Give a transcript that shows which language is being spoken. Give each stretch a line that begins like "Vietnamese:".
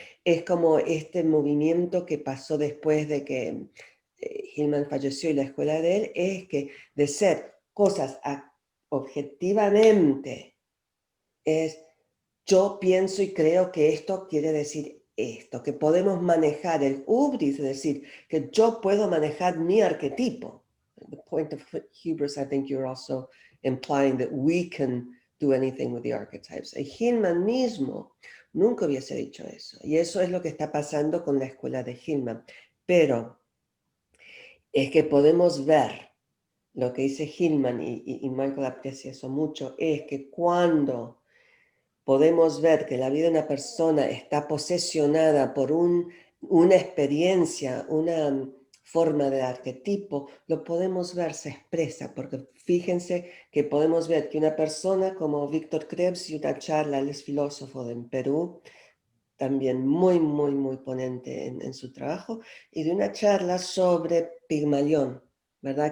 Spanish: Es como este movimiento que pasó después de que Hillman falleció y la escuela de él, es que de ser cosas objetivamente, es yo pienso y creo que esto quiere decir esto, que podemos manejar el hubris, es decir, que yo puedo manejar mi arquetipo.
English: The point of hubris, I think you're also implying that we can do anything with the archetypes.
Spanish: Y Hillman mismo nunca hubiese dicho eso. Y eso es lo que está pasando con la escuela de Hillman. Pero es que podemos ver lo que dice Hillman, y Michael aprecia eso mucho, es que cuando podemos ver que la vida de una persona está posesionada por una experiencia, una forma de arquetipo, lo podemos ver, se expresa, porque fíjense que podemos ver que una persona como Víctor Krebs, y una charla, él es filósofo en Perú, también muy ponente en su trabajo, y de una charla sobre Pigmalión, ¿verdad?